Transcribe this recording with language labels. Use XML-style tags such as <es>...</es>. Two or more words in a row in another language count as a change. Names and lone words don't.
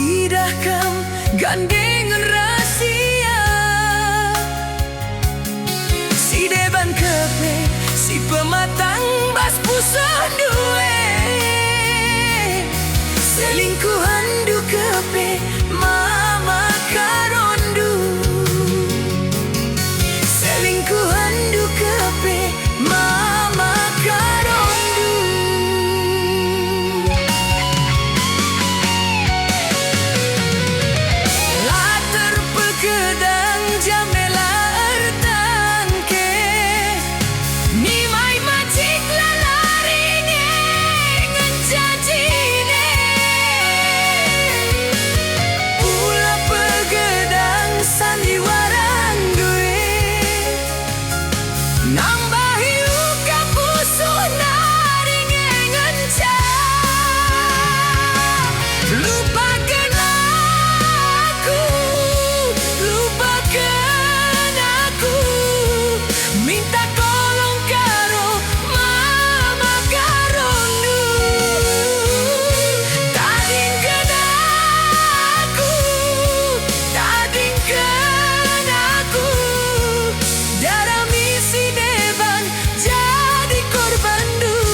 <btx>idahkan gandengan rahasia. Si deban kepe, si pematang bas pusuh duwe. Selingkuhan du kepe, mama karondu. Selingkuhan du kepe, mama karondu. Latar pegedang jamela ertangke, ni mai macik lalaringe ngenjajine. Pula pegedang sandiwaran duit, nambahi uka pusuh naringe ngenca.</btx> <id>Lupakan aku, lupakan aku. Minta tolong karo mama karondu. Tadingkan aku, tadingkan aku.</id> <btx>Darah misi deban jadi korban du.</btx>